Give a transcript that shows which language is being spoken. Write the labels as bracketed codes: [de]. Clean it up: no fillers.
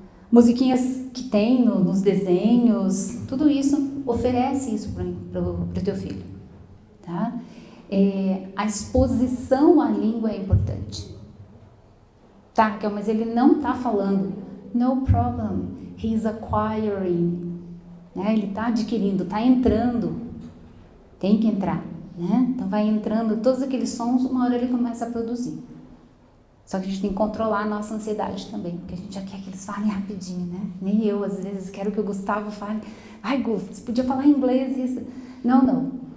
[pt] Musiquinhas que tem nos desenhos, tudo isso, oferece isso para o teu filho, tá? A exposição à língua é importante. Tá, Raquel, mas ele não está falando. [en] No problem, he's acquiring. [pt] Né? Ele está adquirindo, está entrando. Tem que entrar. Né? Então vai entrando todos aqueles sons, uma hora ele começa a produzir. Só que a gente tem que controlar a nossa ansiedade também, porque a gente já quer que eles falem rapidinho, né? Nem eu, às vezes, quero que o Gustavo fale. Ai, Gustavo, você podia falar em inglês isso. Não.